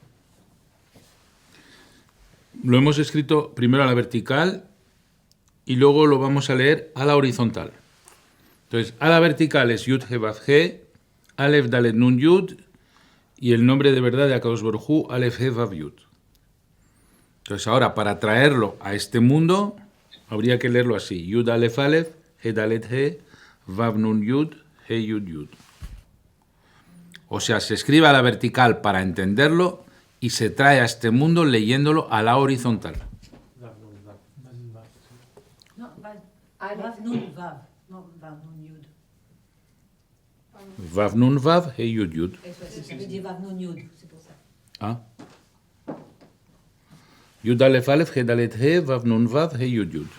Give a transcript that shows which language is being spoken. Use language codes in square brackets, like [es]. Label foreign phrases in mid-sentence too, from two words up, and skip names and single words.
[es] Lo hemos escrito primero a la vertical y luego lo vamos a leer a la horizontal. Entonces, a la vertical es [he] יוד הא ואו הא, אלף דלת נון יוד, [es] y el nombre de verdad de [he] הקדוש ברוך הוא, אלף הא ואו יוד. [es] Entonces, ahora, para traerlo a este mundo, habría que leerlo así: [he] יוד אלף אלף, הא דלת הא, ואו נון יוד, הא יוד יוד. [es] O sea, se escribe a la vertical para entenderlo y se trae a este mundo leyéndolo a la horizontal. No, [he] ואו נון ואו, no ואו נון יוד. ואו נון ואו, הא יוד יוד. [es] Eso es, [fr] ça veut dire [he] ואו נון יוד, [fr] c'est pour ça. Ah. [he] יוד אלף אלף, הא דלת הא, ואו נון ואו, הא יוד יוד.